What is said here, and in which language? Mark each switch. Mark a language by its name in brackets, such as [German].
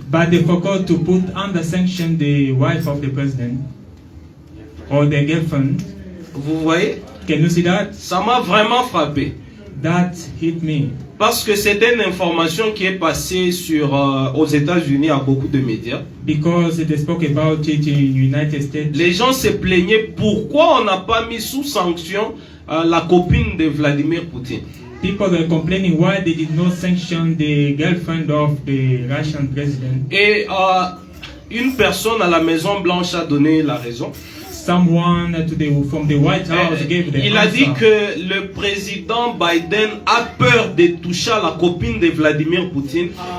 [English] but they forgot to put under sanction the wife of the president or the girlfriend. [French] Vous voyez? [English] Can you see that? [French] Ça m'a vraiment frappé. [English] That hit me. [French] Parce que c'était une information qui est passée aux États-Unis à beaucoup de médias. [English] Because they spoke about it in United States. [French] Les gens se plaignaient pourquoi on n'a pas mis sous sanction la copine de Vladimir Poutine. [English] People were complaining why they did not sanction the girlfriend of the Russian president. [French] Et une personne à la Maison Blanche a donné la raison. [English] Someone from the White House gave the [French] Il a [English] answer. [French] dit que le président Biden a peur de toucher à la copine de Vladimir Poutine.